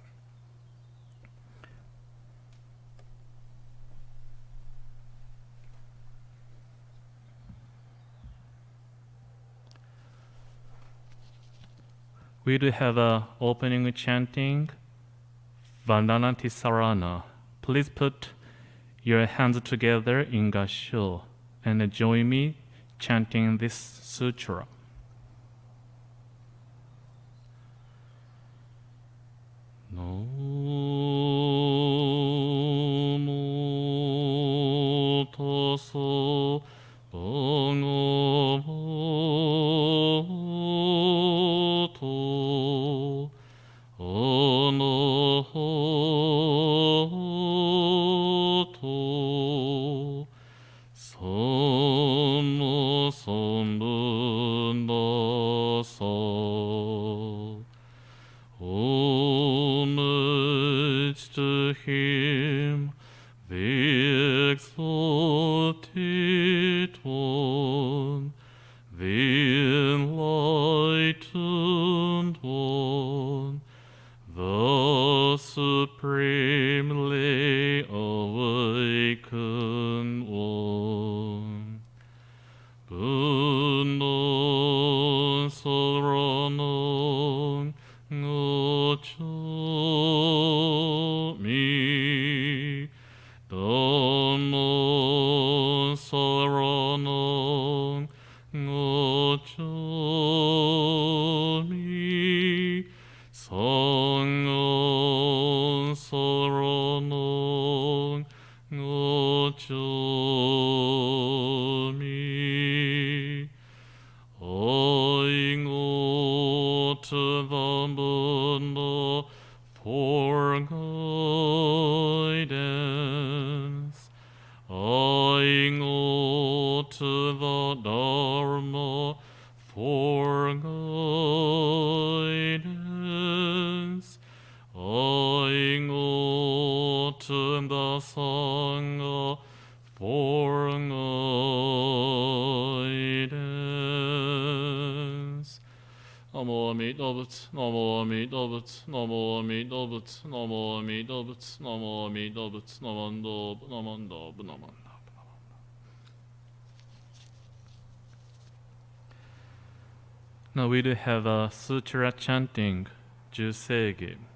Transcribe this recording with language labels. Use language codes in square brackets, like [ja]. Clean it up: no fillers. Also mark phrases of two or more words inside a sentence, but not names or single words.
[en] We do have a opening chanting, [pi] Vandana Tisarana. [en] Please put your hands together in Gasho and join me chanting this sutra. [pi] Namo tasso bhagavato arahato samma sambuddhassa. [en] Homage to him, the exalted one, the enlightened one, the supremely awakened one. [pi] Buddha Saranam Gacchami, Dhamma Saranam Gacchami, Sangha Saranam Gacchami. [en] I go to the Buddha for guidance. I go to the Dharma for guidance. I go to the Sangha for guidance. [ja] 南無阿弥陀仏、南無阿弥陀仏、南無阿弥陀仏、南無阿弥陀仏、南無阿弥陀仏, なまんだ、なまんだ、なまんだ. [en] Now we do have a sutra chanting, Jusegi.